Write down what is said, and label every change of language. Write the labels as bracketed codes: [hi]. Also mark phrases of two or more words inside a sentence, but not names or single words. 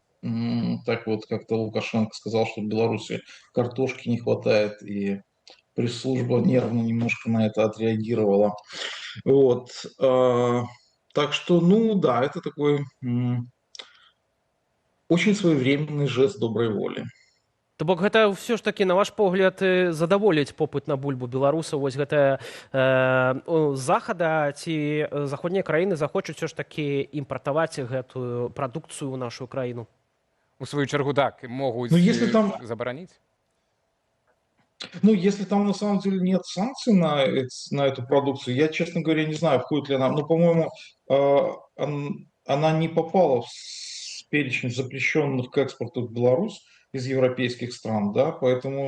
[ru] Так вот, как-то Лукашенко сказал, что в Беларуси картошки не хватает, и пресс-служба нервно немножко на это отреагировала. Вот. Так что, ну да, это такой очень своевременный жест доброй воли. [be] То бок гэта ўсё ж такі, на ваш погляд, задаволіць попыт на бульбу беларусаў, вось гэтая захада ці заходнія краіны захочуць ўсё ж такі імпартаваць гэтую прадукцыю ў нашу краіну? [uk] У свою чергу, так, могут заборонить? [ru] Ну, если там на самом деле нет санкций на эту продукцию, я, честно говоря, не знаю, входит ли она. Но, по-моему, она не попала в перечень запрещенных к экспорту в Беларусь из европейских стран, да, поэтому...